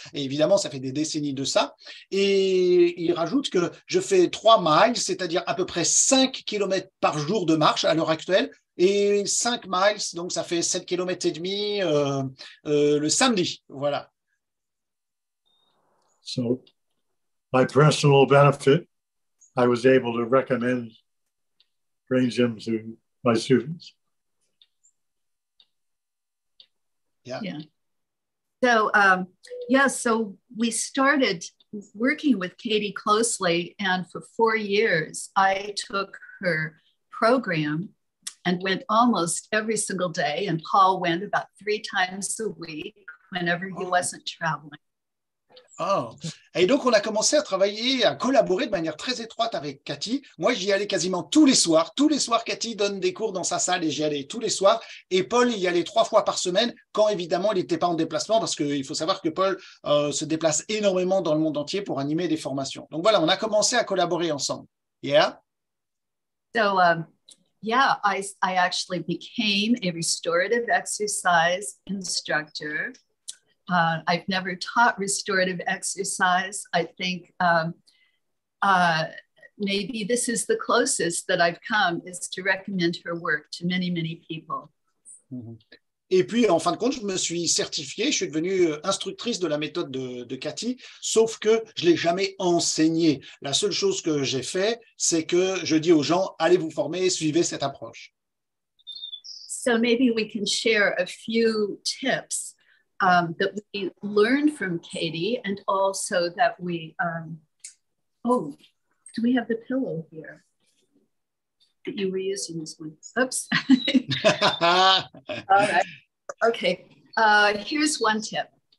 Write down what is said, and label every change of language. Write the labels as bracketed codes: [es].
[fr] Et évidemment, ça fait des décennies de ça. Et il rajoute que je fais 3 miles, c'est-à-dire à peu près 5 km par jour de marche à l'heure actuelle. Et 5 miles, donc ça fait 7 km et demi le samedi. Voilà. [en] So, my personal benefit, I was able to recommend Brain Gym to my students. Yeah. So, so we started working with Katy closely, and for 4 years, I took her program and went almost every single day, and Paul went about 3 times a week whenever he wasn't traveling. Oh. [fr] Et donc, on a commencé à travailler, à collaborer de manière très étroite avec Katy. Moi, j'y allais quasiment tous les soirs. Tous les soirs, Katy donne des cours dans sa salle et j'y allais tous les soirs. Et Paul y allait 3 fois par semaine quand, évidemment, il n'était pas en déplacement parce qu'il faut savoir que Paul se déplace énormément dans le monde entier pour animer des formations. Donc voilà, on a commencé à collaborer ensemble. [en] Yeah? So, I actually became a restorative exercise instructor. I've never taught restorative exercise. I think maybe this is the closest that I've come, is to recommend her work to many, many people. [fr] Et puis, en fin de compte, je me suis certifiée, je suis devenue instructrice de la méthode de Katy, sauf que je ne l'ai jamais enseignée. La seule chose que j'ai fait, c'est que je dis aux gens, allez vous former, suivez cette approche. [en] So maybe we can share a few tips that we learned from Katy, and also that we, do we have the pillow here that you were using this one? Oops. All right. Okay. Here's one tip.